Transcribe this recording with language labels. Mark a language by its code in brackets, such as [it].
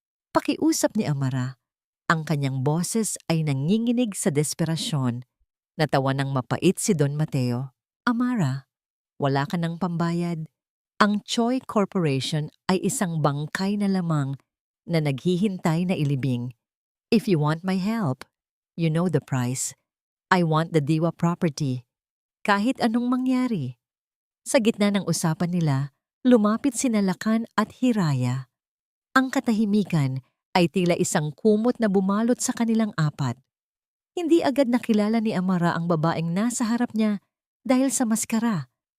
[tl] Pakiusap ni Amara. Ang kanyang boses ay nanginginig sa desperasyon. Natawa ng mapait si Don Mateo. Amara, wala ka ng pambayad. Ang Choi Corporation ay isang bangkay na lamang na naghihintay na ilibing. [en] If you want my help, you know the price. I want the Diwa property. [tl] Kahit anong mangyari. Sa gitna ng usapan nila, lumapit sina Lakan at Hiraya. Ang katahimikan ay tila isang kumot na bumalot sa kanilang apat. Hindi agad nakilala ni Amara ang babaeng nasa harap niya dahil sa maskara.